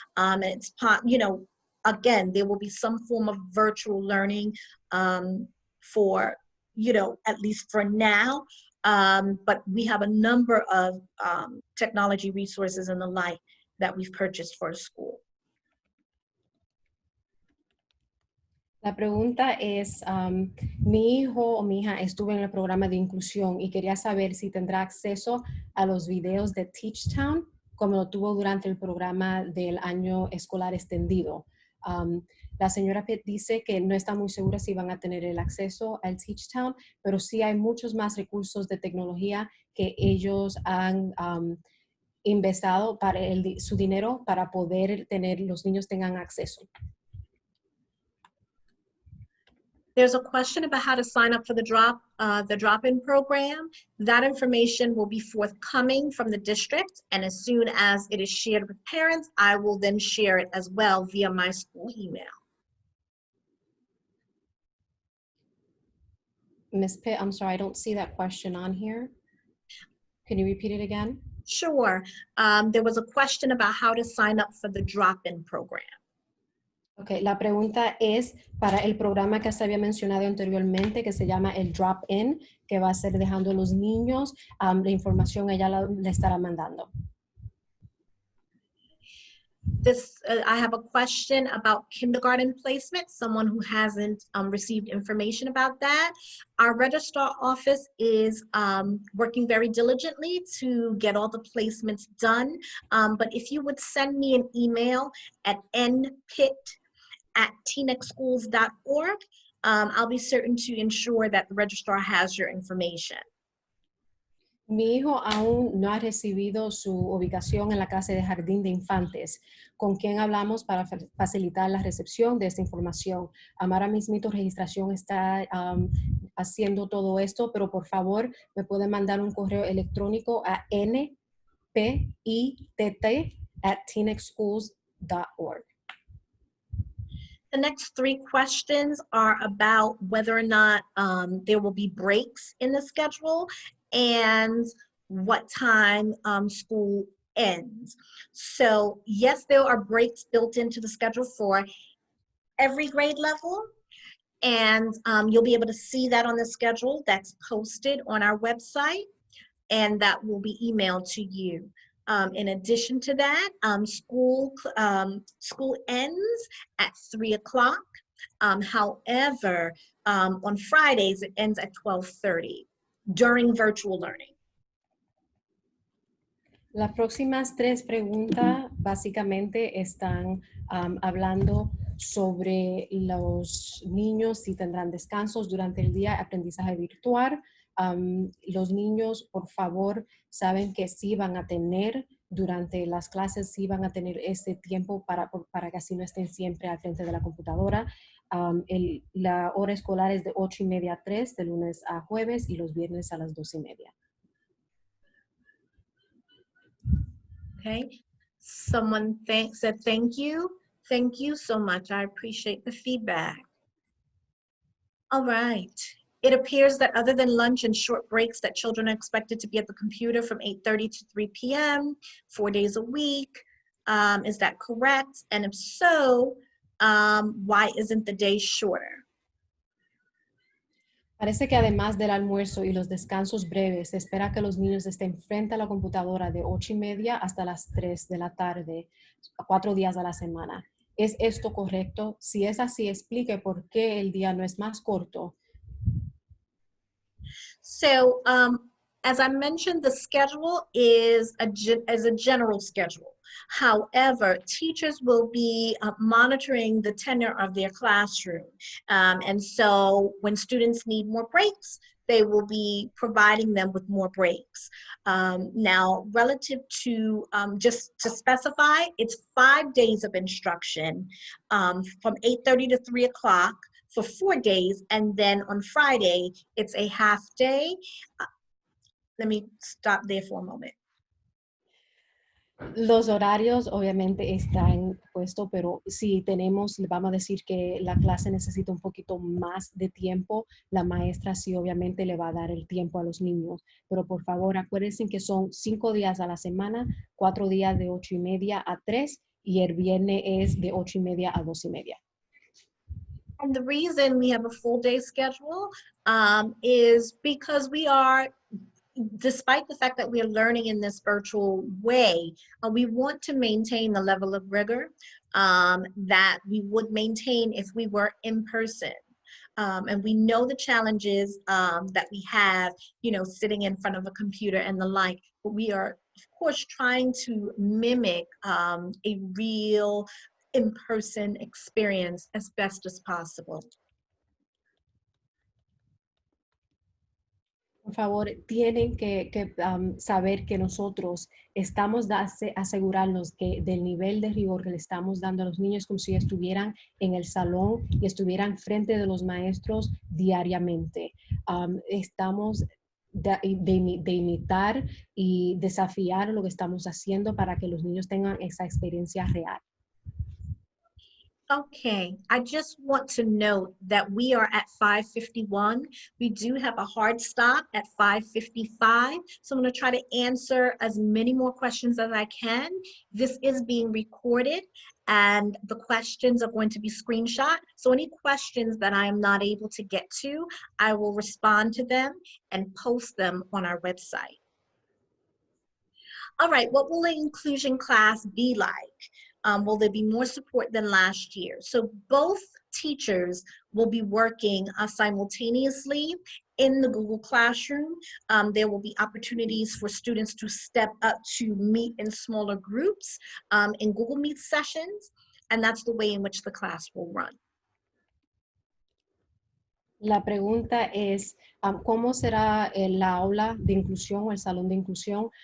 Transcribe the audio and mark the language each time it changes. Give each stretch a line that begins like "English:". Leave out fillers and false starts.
English: It's, again, there will be some form of virtual learning for, at least for now. But we have a number of technology resources and the like that we've purchased for a school.
Spanish: La pregunta es, mi hijo o mi hija estuvo en el programa de inclusión y quería saber si tendrá acceso a los videos de TeachTown como lo tuvo durante el programa del año escolar extendido. La señora Pitt dice que no está muy segura si van a tener el acceso al TeachTown, pero sí hay muchos más recursos de tecnología que ellos han investido para su dinero para poder los niños tengan acceso.
English: There's a question about how to sign up for the drop-in program. That information will be forthcoming from the district, and as soon as it is shared with parents, I will then share it as well via my school email. Ms. Pitt, I'm sorry, I don't see that question on here. Can you repeat it again? Sure. There was a question about how to sign up for the drop-in program.
Spanish: Ok, la pregunta es para el programa que se había mencionado anteriormente, que se llama el Drop-In, que va a ser dejando a los niños, la información ella le estará mandando.
English: I have a question about kindergarten placement, someone who hasn't received information about that. Our registrar office is working very diligently to get all the placements done. But if you would send me an email at npit@teenexschools.org, I'll be certain to ensure that the registrar has your information.
Spanish: Mi hijo aún no ha recibido su ubicación en la clase de jardín de infantes, con quien hablamos para facilitar la recepción de esta información. Ahora mismo tu registración está haciendo todo esto, pero por favor me pueden mandar un correo electrónico a npitt@teenexschools.org.
English: The next 3 questions are about whether or not there will be breaks in the schedule and what time school ends. So yes, there are breaks built into the schedule for every grade level, and you'll be able to see that on the schedule that's posted on our website, and that will be emailed to you. In addition to that, school ends at 3 o'clock. However, on Fridays, it ends at 12:30 during virtual learning.
Spanish: Las próximas 3 preguntas básicamente están hablando sobre los niños, si tendrán descansos durante el día, aprendizaje virtual. Los niños, por favor, saben que sí van a tener durante las clases, sí van a tener este tiempo para que así no estén siempre al frente de la computadora. La hora escolar es de 8:30 a 3, de lunes a jueves, y los viernes a las 2:30.
English: Okay, someone said thank you. Thank you so much. I appreciate the feedback. All right. It appears that other than lunch and short breaks, that children are expected to be at the computer from 8:30 to 3 p.m., 4 days a week. Is that correct? And if so, why isn't the day shorter?
Spanish: Parece que además del almuerzo y los descansos breves, se espera que los niños estén frente a la computadora de 8:30 hasta las 3 de la tarde, 4 días a la semana. ¿Es esto correcto? Si es así, explique por qué el día no es más corto.
English: So, as I mentioned, the schedule is a general schedule. However, teachers will be monitoring the tenure of their classroom. And so when students need more breaks, they will be providing them with more breaks. Now, relative to, just to specify, it's 5 days of instruction from 8:30 to 3 o'clock for 4 days, and then on Friday, it's a half day. Let me stop there for a moment.
Spanish: Los horarios obviamente están puestos, pero si vamos a decir que la clase necesita un poquito más de tiempo, la maestra sí obviamente le va a dar el tiempo a los niños. Pero por favor, acuérdense que son 5 días a la semana, 4 días de 8:30 a 3, y el viernes es de 8:30 a 2:30.
English: And the reason we have a full day schedule is because we are, despite the fact that we are learning in this virtual way, we want to maintain the level of rigor that we would maintain if we were in person. And we know the challenges that we have, sitting in front of a computer and the like, but we are, of course, trying to mimic a real in-person experience as best as possible.
Spanish: Por favor, tienen que saber que nosotros estamos asegurarnos del nivel de rigor que le estamos dando a los niños, como si estuvieran en el salón y estuvieran frente de los maestros diariamente. Estamos de imitar y desafiar lo que estamos haciendo para que los niños tengan esa experiencia real.
English: Okay, I just want to note that we are at 5:51. We do have a hard stop at 5:55. So I'm going to try to answer as many more questions as I can. This is being recorded and the questions are going to be screenshot. So any questions that I am not able to get to, I will respond to them and post them on our website. All right, what will the inclusion class be like? Will there be more support than last year? So both teachers will be working simultaneously in the Google Classroom. There will be opportunities for students to step up to meet in smaller groups in Google Meet sessions, and that's the way in which the class will run.
Spanish: La pregunta es, ¿cómo será la aula de inclusión o el salón de inclusión?